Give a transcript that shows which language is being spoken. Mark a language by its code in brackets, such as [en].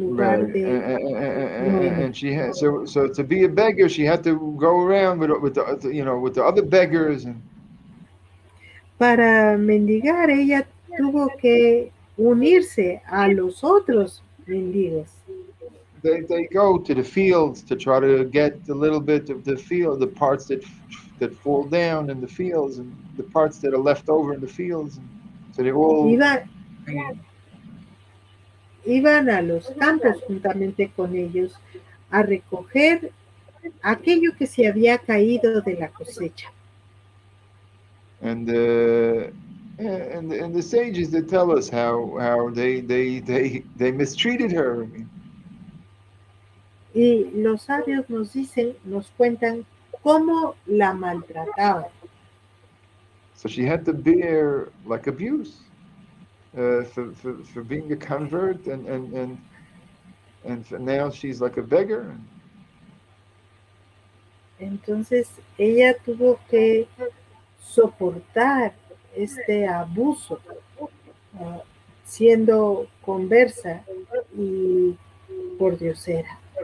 [en] Right. [es] lugar de Noemi. [en] And she had so to be a beggar, she had to go around with the other beggars, and [es] Para mendigar, ella tuvo que unirse a los otros mendigos. [en] they go to the fields to try to get a little bit of the field, the parts that fall down in the fields, and the parts that are left over in the fields. And so they all. [es] Iban a los campos juntamente con ellos a recoger aquello que se había caído de la cosecha. [en] And the sages, they tell us how they mistreated her. I mean, [es] y los sabios nos cuentan cómo la maltrataban. [en] So she had to bear like abuse for being a convert, and now she's like a beggar. [es] Entonces ella tuvo que soportar este abuso, siendo conversa y pordiosera.